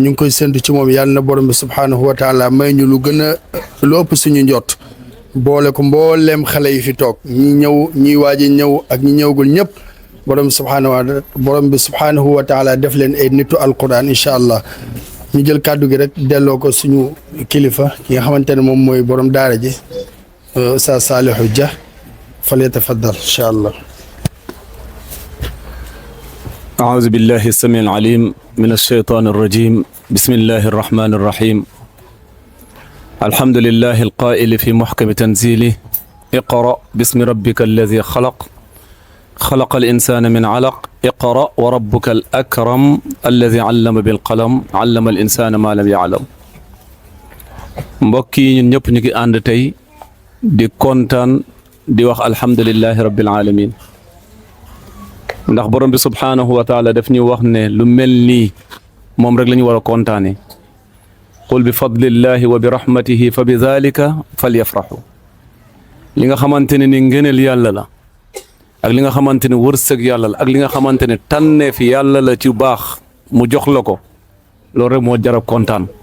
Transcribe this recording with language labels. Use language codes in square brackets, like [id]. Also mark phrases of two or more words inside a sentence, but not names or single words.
[wo] ñu ngi koy séntu ci moom yàlla na borom bi [ar] سبحانه وتعالى [wo] may ñu lu gën a lu ëpp suñu njot boole ko mbooleem xale yi fi toog ñi ñëw ñi waaj a ñëw ak ñi ñëwgul ñëpp borom bi [ar] سبحانه وتعالى [wo] def leen ay nitu alquran [ar] إن شاء الله [wo] ñu jël kàddu gi rek delloo ko suñu kilifa ki nga xamante ne moom mooy borom daara ji Oustaz Salihu Dia [ar] فليتفضل إن شاء الله. أعوذ بالله السميع العليم من الشيطان الرجيم بسم الله الرحمن الرحيم الحمد لله القائل في محكم تنزيله اقرأ باسم ربك الذي خلق الإنسان من علق اقرأ وربك الأكرم الذي علم بالقلم علم الإنسان ما لم يعلم [wo] mbokk yi ñun ñëpp ñu ngi ànd tey di kontaan di wax [ar] الحمد لله رب العالمين [wo] ndax borom bi [ar] سبحانه وتعالى [wo] daf ñu wax ne lu mel nii moom rek la ñu war a kontaane [ar] قل بفضل الله وبرحمته فبذلك فليفرحوا [wo] li nga xamante ne ni ngëneel yàlla la ak li nga xamante ne wërsëg yàlla la ak li nga xamante ne tànneef yàlla la ci baax mu jox la ko loolu rek moo jarab kontaan